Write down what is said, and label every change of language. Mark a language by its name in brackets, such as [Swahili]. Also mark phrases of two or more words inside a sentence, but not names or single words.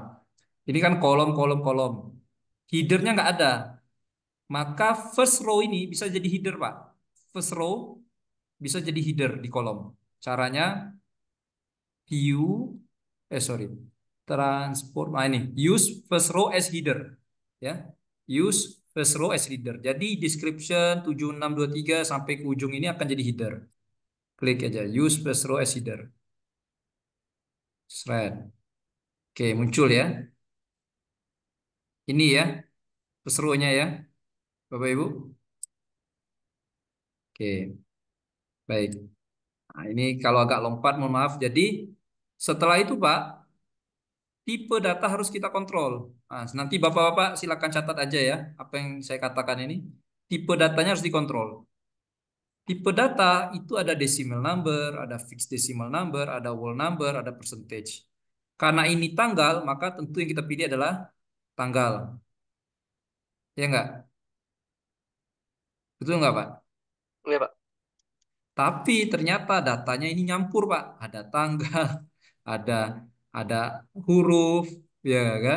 [Indonesian] Ini kan kolom, kolom, kolom. Header-nya nggak ada. Maka [English] first row [Indonesian] ini bisa jadi header, Pak. [English] First row [Indonesian] bisa jadi header di kolom. Caranya view, sorry, transform. Ini [English] use first row as header, [Indonesian] ya. [English] Use first row as header. [Indonesian] Jadi description 7623 sampai ke ujung ini akan jadi header. Klik aja [English] use first row as header. Thread. [Indonesian] Oke, muncul ya. Ini ya [English] first row- [Indonesian] nya ya, Bapak Ibu. Oke, baik. Nah, ini kalau agak lompat, mohon maaf. Jadi setelah itu, Pak, tipe data harus kita kontrol. Nah, nanti Bapak-Bapak silakan catat aja ya, apa yang saya katakan ini. Tipe datanya harus dikontrol. Tipe data itu ada [English] decimal number, [Indonesian] ada [English] fixed decimal number, [Indonesian] ada [English] whole number, [Indonesian] ada percentage. Karena ini tanggal, maka tentu yang kita pilih adalah tanggal. Ya enggak? Betul enggak, Pak? Iya, Pak. Tapi ternyata datanya ini nyampur, Pak. Ada tanggal, ada ada huruf, ya kan?